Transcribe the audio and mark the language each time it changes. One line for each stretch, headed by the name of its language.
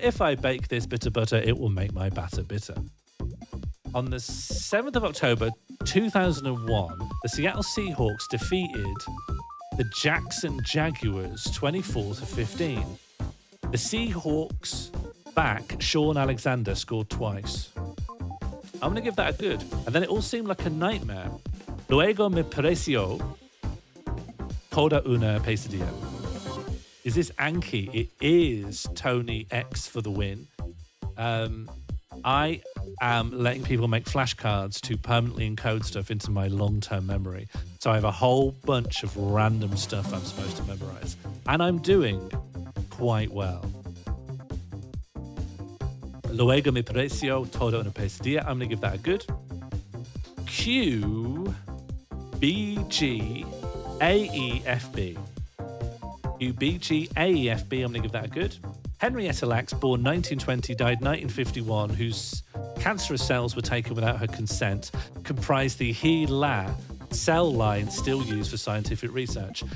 English: If I bake this bitter butter, it will make my batter bitter. On the 7th of October 2001, the Seattle Seahawks defeated the Jackson Jaguars 24-15. The Seahawks back, Sean Alexander, scored twice. I'm going to give that a good. And then it all seemed like a nightmare.
Spanish: Luego me pareció toda una pesadilla.
English: Is this Anki? It is Tony X for the win. I am letting people make flashcards to permanently encode stuff into my long-term memory. So I have a whole bunch of random stuff I'm supposed to memorize. And I'm doing quite well.
Spanish: Luego me pareció toda una pesadilla.
English: I'm going to give that a good. Q B G A E F B. Q B G A E F B. I'm going to give that a good. Henrietta Lacks, born 1920, died 1951, whose cancerous cells were taken without her consent, comprised the HeLa cell line still used for scientific research.